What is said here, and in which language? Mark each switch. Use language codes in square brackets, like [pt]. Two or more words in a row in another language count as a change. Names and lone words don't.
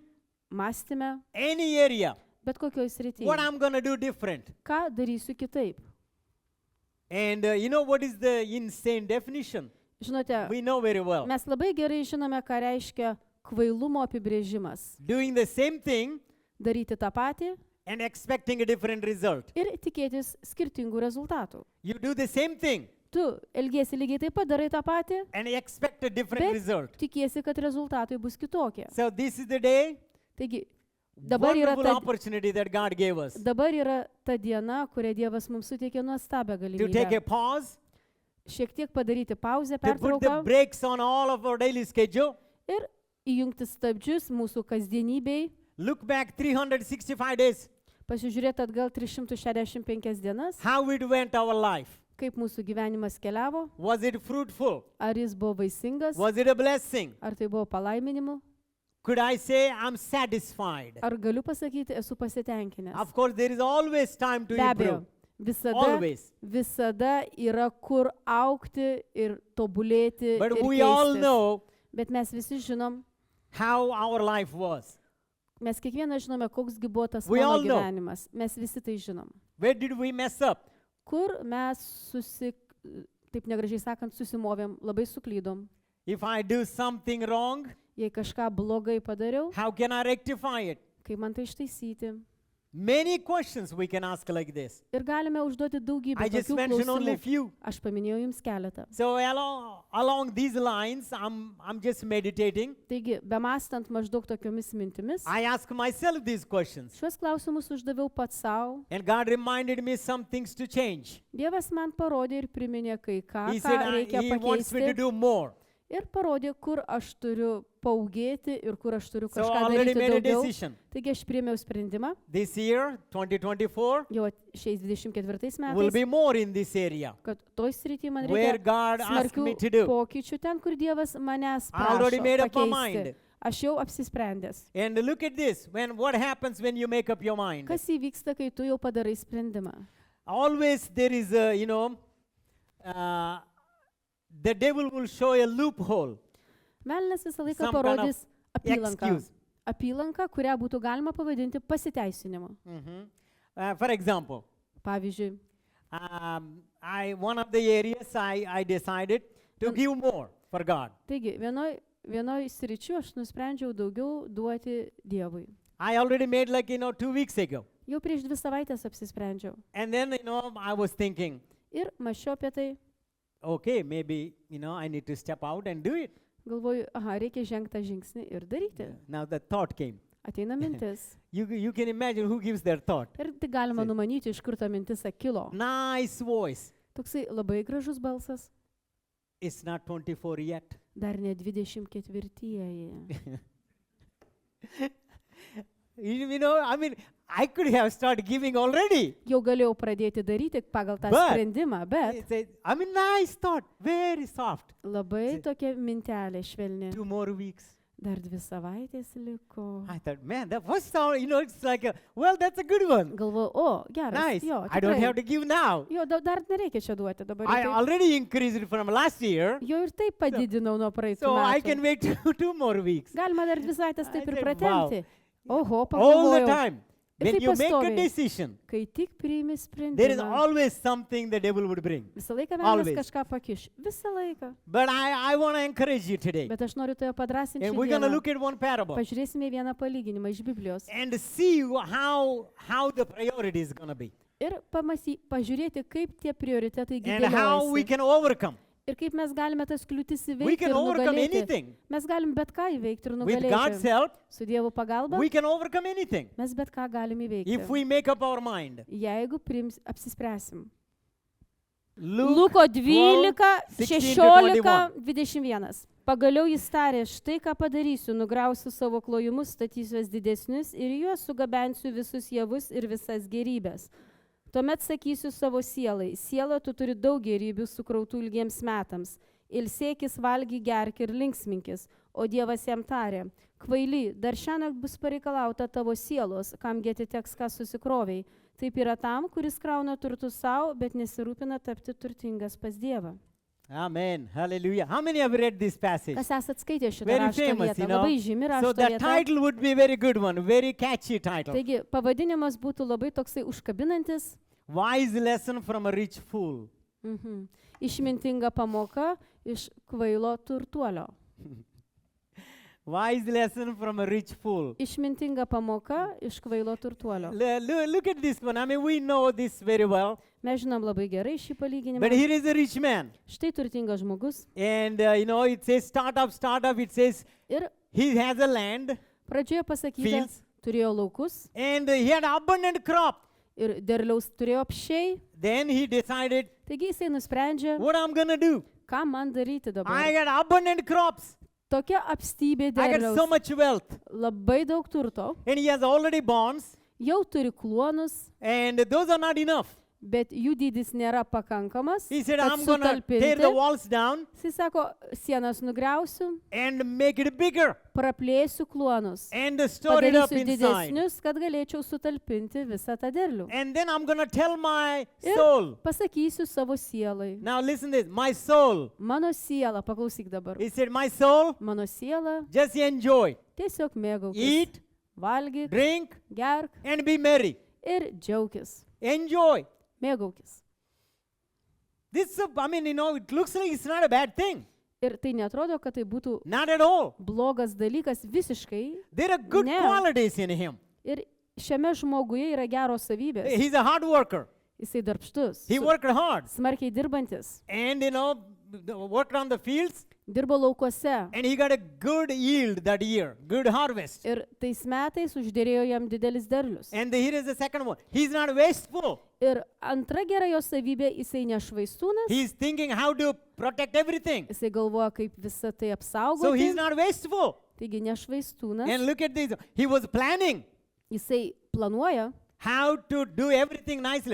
[lt] mąstyme, [en] any area, [lt] bet kokioj srityje. [en] what I'm going to do different. [lt] Ką darysiu kitaip? [en] And you know what is the insane definition? [lt] Žinote, [en] We know very well. [lt] mes labai gerai žinome, ką reiškia kvailumo apibrėžimas. [en] Doing the same thing [lt] Daryti tą patį [en] and expecting a different result. [lt] ir tikėtis skirtingų rezultatų. [en] You do the same thing [lt] Tu elgiesi lygiai taip pat, darai tą patį, [en] and expect a different [lt] bet [en] result. [lt] tikiesi, kad rezultatai bus kitokie. [en] So this is the day, [lt] Taigi, dabar yra [en] wonderful [lt] ta [en] opportunity that God gave us [lt] Dabar yra ta diena, kurią Dievas mums suteikė nuostabią [en] to take a [lt] galimybę. [en] pause, [lt] Šiek tiek padaryti pauzę, [en] to put the [lt] pertrauką [en] brakes on all of our daily schedule, [lt] ir įjungti stabdžius mūsų kasdienybei, [en] look back 365 days, [lt] pasižiūrėti atgal 365 dienas, [en] how it went our life. [lt] kaip mūsų gyvenimas keliavo, [en] Was it fruitful? [lt] ar jis buvo vaisingas, [en] Was it a blessing? [lt] ar tai buvo palaiminimu, [en] Could I say I'm satisfied? [lt] ar galiu pasakyti, esu pasitenkinęs. [en] Of course, there is always time to [lt] Be abejo, [en] improve. Always. [lt] visada yra kur augti ir tobulėti [en] But [lt] ir [en] we all [lt] keistis. [en] know [lt] Bet mes visi žinom, [en] how our life was. [lt] mes kiekvienas žinome, koksgi buvo tas [en] We all [lt] mano [en] know. [lt] gyvenimas. Mes visi tai žinom. [en] Where did we mess up? [lt] Kur mes taip negražiai sakant, susimovėm, labai suklydom. [en] If I do something wrong, [lt] Jei kažką blogai padariau, [en] how can I rectify it? [lt] kaip man tai ištaisyti? [en] Many questions we can ask like this. [lt] Ir galime užduoti daugybę [en] I just [lt] tokių [en] mentioned only [lt] klausimų. [en] few. [lt] Aš paminėjau jums keletą. [en] So along these lines, I'm just meditating. [lt] Taigi, bemastant maždaug tokiomis mintimis, [en] I ask myself these questions. [lt] šiuos klausimus uždaviau pats savo. [en] And God reminded me some things to change. [lt] Dievas man parodė ir priminė kai ką, [en] He [lt] ką [en] said [lt] reikia [en] He wants me to [lt] pakeisti. [en] do more. [lt] Ir parodė, kur aš turiu paugėti ir kur aš turiu [en] So I [lt] kažką [en] already [lt] daryti [en] made a [lt] daugiau. [en] decision. [lt] Taigi aš priėmiau sprendimą. [en] This year, 2024, [lt] Jau šiais 24 [en] will [lt] metais, [en] be more in this area. [lt] kad toj srity man [en] Where [lt] reikia [en] God asked me to do. [lt] pokyčių ten, kur Dievas manęs [en] I already made up my [lt] prašo [en] mind. [lt] pakeisti. Aš jau apsisprendęs. [en] And look at this. What happens when you make up your mind? [lt] Kas įvyksta, kai tu jau padarai sprendimą? [en] Always there is a, the devil will show a loophole. [lt] Velnias visą laiką [en] Some kind of [lt] parodys apylanką. [en] excuse. [lt] Apylanką, kurią būtų galima pavadinti pasiteisinimu. [en] For example, [lt] Pavyzdžiui, [en] one of the areas I decided to give more for God. [lt] taigi, vienoj sričių aš nusprendžiau daugiau duoti Dievui. [en] I already made 2 weeks ago. [lt] Jau prieš 2 savaitės apsisprendžiau. [en] And then, I was thinking, [lt] Ir mąsčiau apie tai, [en] okay, maybe, I need to step out and do it. [lt] galvoju, reikia žengti tą žingsnį ir daryti. [en] Now the thought came. [lt] Ateina mintis. [en] You can imagine who gives their thought. [lt] Ir tai galima numanyti, iš kur ta mintis kilo. [en] Nice voice. [lt] Toksai labai gražus balsas. [en] It's not 24 yet. [lt] Dar ne 24-ieji. [en] I could have started giving already. [lt] Jau galėjau pradėti daryti pagal tą [en] But- [lt] sprendimą, bet [en] Nice thought, very soft. [lt] labai tokia mintelė švelni. [en] 2 more weeks. [lt] Dar 2 savaitės liko. [en] I thought, man, that first sound, it's like, that's a good one. [lt] Galvoju, geras. [en] Nice. [lt] Jo, [en] I don't [lt] tikrai. [en] have to give now. [lt] Jo, dar nereikia čia duoti dabar. [en] I [lt] Jau, [en] already increased it from last year, [lt] jau ir taip padidinau nuo praeitų [en] so I can [lt] metų. [en] wait 2 more weeks. [lt] Galima dar 2 savaitės taip [en] I [lt] ir [en] said, [lt] pratempti. Oho, [en] All the [lt] pagalvojau, [en] time. [lt] Ir [en] When [lt] taip [en] you make a [lt] pastoviai. [en] decision, [lt] kai tik priimi [en] there is [lt] sprendimą, [en] always something the devil would bring. [lt] visą laiką velnias [en] always. [lt] kažką pakiš. Visą laiką. [en] But I want to encourage you today. [lt] Bet aš noriu toje padrasinti [en] And we're going to [lt] šiandieną. [en] look at one parable [lt] Pažiūrėsime vieną palyginimą iš Biblijos. [en] and see how the priority is going to be [lt] Ir pažiūrėti, kaip tie prioritetai [en] and how we [lt] dėliojasi. [en] can overcome. [lt] Ir kaip mes galime tas kliūtis [en] We [lt] įveikti [en] can [lt] ir [en] overcome [lt] nugalėti. [en] anything. [lt] Mes galim bet ką įveikti ir [en] With God's [lt] nugalėti. [en] help, [lt] Su Dievo pagalba [en] we can overcome anything [lt] mes bet ką galim įveikti. [en] if we make up our mind. [lt] Jeigu apsispręsim. [en] Luke [lt] Luko 12, [en] 16 [lt] 16, 21. Pagaliau jis tarė, štai ką padarysiu, nugrausiu savo klojimus, statysiu juos didesnius ir juos sugabensiu visus javus ir visas gerybės. Tuomet sakysiu savo sielai, siela, tu turi daug gerybių sukrautų ilgiems metams. Ilsėkis, valgy, gerk ir linksminkis. O Dievas jam tarė, kvaily, dar šiąnakt bus pareikalauta tavo sielos, kamgi atiteks, ką susikroviai. Taip yra tam, kuris krauna turtus savo, bet nesirūpina tapti turtingas pas Dievą. Amen. Hallelujah. [en] How many have read this passage? [lt] Kas esat skaitę šitą [en] Very [lt] rašto [en] famous, [lt] vietą? [en] you know. [lt] Labai žymi [en] So [lt] rašto [en] that [lt] vieta. [en] title would be a very good one, very catchy title. [lt] Taigi pavadinimas būtų labai toksai užkabinantis. [en] Wise lesson from a rich fool. [lt] Išmintinga pamoka iš kvailo turtuolio. [en] Wise lesson from a rich fool. [lt] Išmintinga pamoka iš kvailo turtuolio. [en] Look at this one. I mean, we know this very well. [lt] Mes žinom labai gerai šį palyginimą. [en] But here is a rich man. [lt] Štai turtingas žmogus. [en] And, it says startup. It says [lt] Ir [en] he has a land. [lt] pradžioje pasakyta, [en] Fields. [lt] turėjo laukus [en] And he had abundant crop. [lt] ir derliaus turėjo apšiai. [en] Then he decided, [lt] Taigi jisai nusprendžia, [en] what I'm going to do? [lt] ką man daryti [en] I [lt] dabar. [en] got abundant crops. [lt] Tokia apstybė [en] I got so [lt] derliaus. [en] much wealth. [lt] Labai daug turto. [en] And he has already bonds. [lt] Jau turi kluonus, [en] And those are not enough. [lt] bet jų dydis nėra pakankamas. [en] He said, [lt] kad [en] I'm going to tear the [lt] sutalpinti. [en] walls down [lt] Jisai sako, sienas nugriausiu, [en] and make it bigger [lt] praplėsiu kluonus. [en] and store it up [lt] Padarysiu [en] inside. [lt] didesnius, kad galėčiau sutalpinti visą tą derlių. [en] And then I'm going to tell my [lt] Ir [en] soul. [lt] pasakysiu savo sielai. [en] Now listen to this. My soul. [lt] Mano siela, paklausyk dabar. [en] He said, my soul, [lt] Mano siela, [en] just enjoy. [lt] tiesiog mėgaukis. [en] Eat, [lt] Valgyk, [en] drink, [lt] gerk [en] and be merry. [lt] ir džiaukis. [en] Enjoy. [lt] Mėgaukis. [en] This, it looks like it's not a bad thing. [lt] Ir tai netrodo, kad tai būtų [en] Not at all. [lt] blogas dalykas visiškai. [en] There are good [lt] Ne. [en] qualities in him. [lt] Ir šiame žmoguje yra geros savybės. [en] He's a hard worker. [lt] Jisai darbštus, [en] He worked hard. [lt] smarkiai dirbantis, [en] And, worked on the fields. [lt] dirbo laukuose. [en] And he got a good yield that year. Good harvest. [lt] Ir tais metais uždėrėjo jam didelis derlius. [en] And here is the second one. He's not wasteful. [lt] Ir antra gera jo savybė, jisai nešvaistūnas, [en] He's thinking how to protect everything. [lt] jisai galvoja, kaip visą tai [en] So he's [lt] apsaugoti. [en] not wasteful. [lt] Taigi nešvaistūnas, [en] And look at this. He was planning [lt] jisai planuoja. [en] how to do everything nicely.